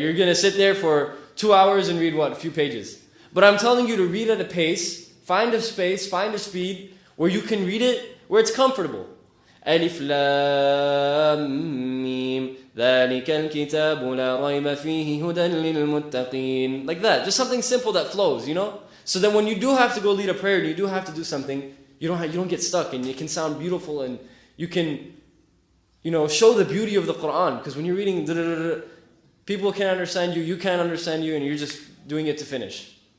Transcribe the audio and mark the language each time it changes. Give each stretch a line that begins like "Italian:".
English: You're going to sit there for 2 hours and read a few pages. But I'm telling you to read at a pace, find a space, find a speed where you can read it where it's comfortable.
Arabic: Alif Lam Mim ذَلِكَ الْكِتَابُ لَا رَيْبَ فِيهِ هُدًى لِلْمُتَّقِينَ.
English: Like that, just something simple that flows, So then when you do have to go lead a prayer and you do have to do something, you don't get stuck, and it can sound beautiful, and you can, show the beauty of the Quran. Because when you're reading, people can't understand you, you can't understand you, and you're just doing it to finish.